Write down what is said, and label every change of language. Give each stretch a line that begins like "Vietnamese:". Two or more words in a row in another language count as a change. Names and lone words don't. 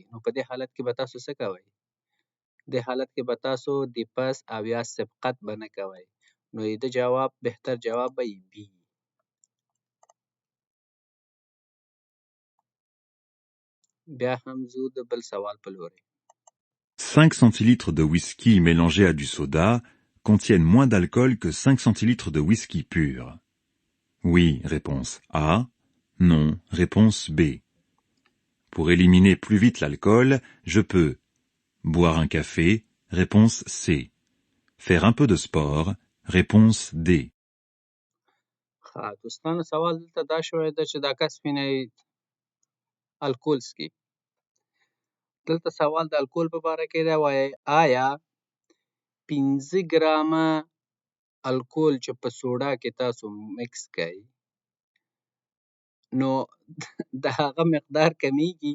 Pashto: نو په دې حالت کې به تاسو څه کوئ؟ دې حالت کې به تاسو دیپس او یا سبقت به نه کوئ. نو د جواب بهتر جواب به یې بي. بیا هم ځو د بل سوال په لورې.
French: 5 centilitres de whisky mélangés à du soda contiennent moins d'alcool que 5 centilitres de whisky pur. Oui, réponse A. Non, réponse B. Pour éliminer plus vite l'alcool, je peux boire un café, réponse C. Faire un peu de sport, réponse D.
Pashto: دوستانو سوال دلته دا شوی ده چې دا کس وینئ الکول څښي. دلته سوال د الکول په باره کې دی. وایي آیا 15 ګرامه الکول چې په سوډا کې تاسو مکس کئ نو د هغه مقدار کمیږي؟